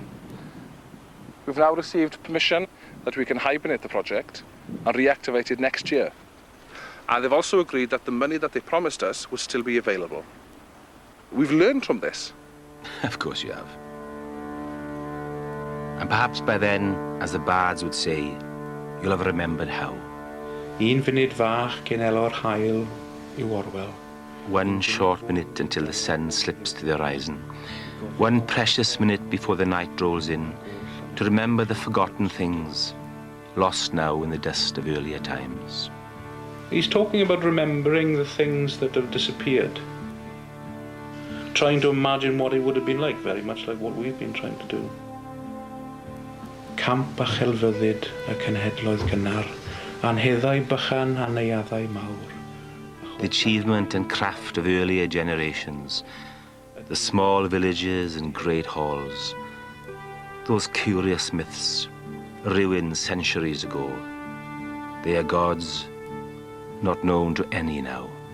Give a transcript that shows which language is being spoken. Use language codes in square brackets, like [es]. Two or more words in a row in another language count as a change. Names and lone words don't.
[en] We've now received permission that we can hibernate the project and reactivate it next year. And they've also agreed that the money that they promised us will still be available. We've learned from this. Of course you have. And perhaps by then, as the bards would say, you'll have remembered how. [cy] Un funud fach cyn elo'r haul I Orwell. [en] One short minute until the sun slips to the horizon. One precious minute before the night rolls in, to remember the forgotten things, lost now in the dust of earlier times. He's talking about remembering the things that have disappeared. Trying to imagine what it would have been like, very much like what we've been trying to do. [cy] Camp a chelfyddyd y cenhedloedd gynnar, anheddau bychan a neuaddau mawr. [en] The achievement and craft of earlier generations, the small villages and great halls, those curious myths, ruined centuries ago. They are gods, not known to any now.